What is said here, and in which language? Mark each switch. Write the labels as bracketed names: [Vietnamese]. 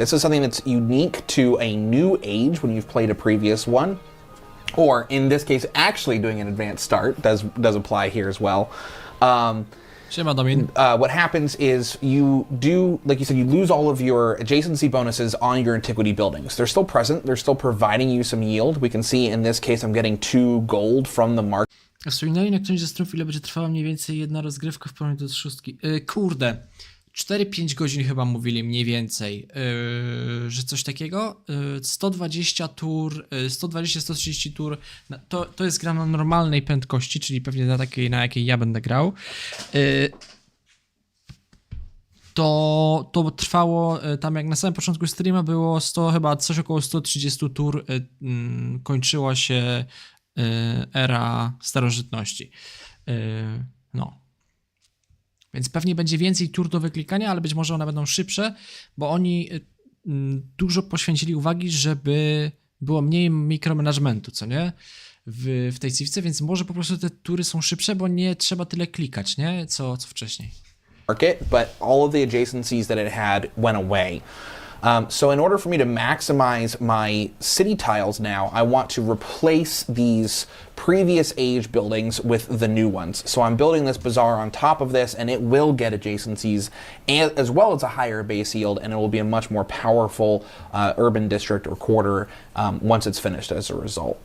[English] This is something that's unique to a new age when you've played a previous one, or in this case, actually doing an advanced start does apply here as well. [Polish] Siema, Domin. [English] What happens is you do, like you said, you lose all of your adjacency bonuses on your antiquity buildings. They're still present. They're still providing you some yield. We can see in this case I'm getting 2 gold from the market. [Polish] A wspominali na którymś ze stron, ile będzie trwała mniej więcej jedna rozgrywka w porównaniu do 6. Kurde, 4-5 godzin chyba mówili mniej więcej, że coś takiego. 120 tur, 120-130 tur, to jest gra na normalnej prędkości, czyli pewnie na takiej, na jakiej ja będę grał. To trwało, tam jak na samym początku streama było 100, chyba coś około 130 tur, kończyła się era starożytności. No. Więc pewnie będzie więcej tur do wyklikania, ale być może one będą szybsze, bo oni dużo poświęcili uwagi, żeby było mniej mikromanagementu, co nie? W tej Civice, więc może po prostu te tury są szybsze, bo nie trzeba tyle klikać, nie? Co wcześniej. [English] Market, but all of the adjacencies that it had went away. So in order for me to maximize my city tiles now, I want to replace these previous age buildings with the new ones. So I'm building this bazaar on top of this, and it will get adjacencies as well as a higher base yield, and it will be a much more powerful urban district or quarter once it's finished as a result.